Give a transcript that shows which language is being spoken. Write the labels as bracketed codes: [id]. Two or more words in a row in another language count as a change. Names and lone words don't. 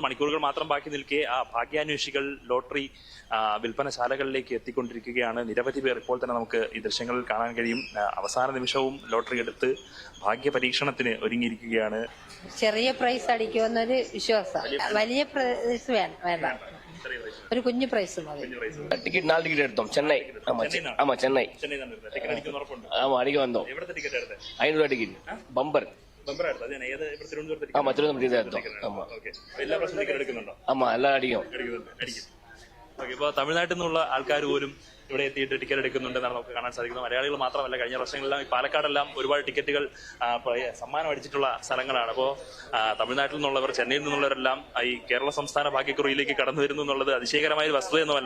[ml] മണിക്കൂറുകൾ മാത്രം ബാക്കി നിൽക്കെ ആ ഭാഗ്യാന്വേഷികൾ ലോട്ടറി വിൽപ്പനശാലകളിലേക്ക് എത്തിക്കൊണ്ടിരിക്കുകയാണ്. നിരവധി പേർ ഇപ്പോൾ തന്നെ നമുക്ക് ഈ ദൃശ്യങ്ങളിൽ കാണാൻ കഴിയും. അവസാന നിമിഷവും ലോട്ടറി എടുത്ത് ഭാഗ്യ പരീക്ഷണത്തിന് ഒരുങ്ങിയിരിക്കുകയാണ്. ചെറിയ പ്രൈസ് അടിക്കുമെന്നൊരു വിശ്വാസം. വലിയ പ്രൈസ് വേണ്ട, ഒരു കുഞ്ഞു പ്രൈസ് മതി. ടിക്കറ്റ് 4 ടിക്കറ്റ് എടുത്തോം. ചെന്നൈ. [ta] ஆமா சென்னை. ஆமா அடிக்க வந்தோம். 500 [ml] ടിക്കറ്റ് ബമ്പർ. [ta] ஆமா திருவனந்தபுரத்துக்கு எடுத்தோம். ஆமா ஆமா எல்லாம் അടിക്കും. [ml] ഇപ്പൊ തമിഴ്നാട്ടിൽ നിന്നുള്ള ആൾക്കാർ പോലും ഇവിടെ എത്തിയിട്ട് ടിക്കറ്റ് എടുക്കുന്നുണ്ടെന്നാണ് നമുക്ക് കാണാൻ സാധിക്കുന്നത്. മലയാളികൾ മാത്രമല്ല, കഴിഞ്ഞ വർഷങ്ങളെല്ലാം ഈ പാലക്കാടെല്ലാം ഒരുപാട് ടിക്കറ്റുകൾ സമ്മാനം അടിച്ചിട്ടുള്ള സ്ഥലങ്ങളാണ്. അപ്പോൾ തമിഴ്നാട്ടിൽ നിന്നുള്ളവർ, ചെന്നൈയിൽ നിന്നുള്ളവരെല്ലാം ഈ കേരള സംസ്ഥാന ഭാഗ്യക്കുറിയിലേക്ക് കടന്നു വരുന്നു എന്നുള്ളത് അതിശയകരമായ വസ്തുതയൊന്നുമല്ല.